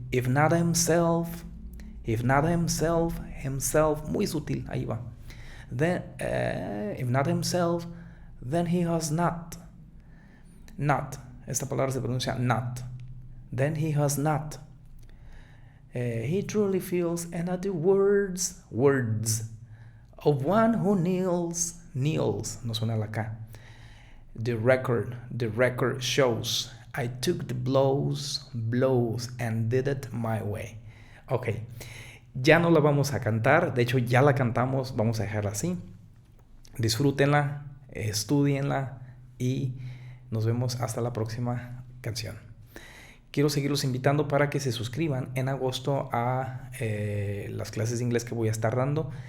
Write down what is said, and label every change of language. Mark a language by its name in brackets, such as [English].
[English] If not himself, [Spanish] muy sutil, ahí va. [English] Then, if not himself, then he has not. Not. [Spanish] Esta palabra se pronuncia not. [English] Then he has not. He truly feels, and at the words of one who kneels, [Spanish] no suena la K. [English] The record shows I took the blows and did it my way. Ok. [Spanish] Ya no la vamos a cantar, de hecho ya la cantamos, vamos a dejarla así. Disfrútenla, estudienla y nos vemos hasta la próxima canción. Quiero seguirlos invitando para que se suscriban en agosto a las clases de inglés que voy a estar dando.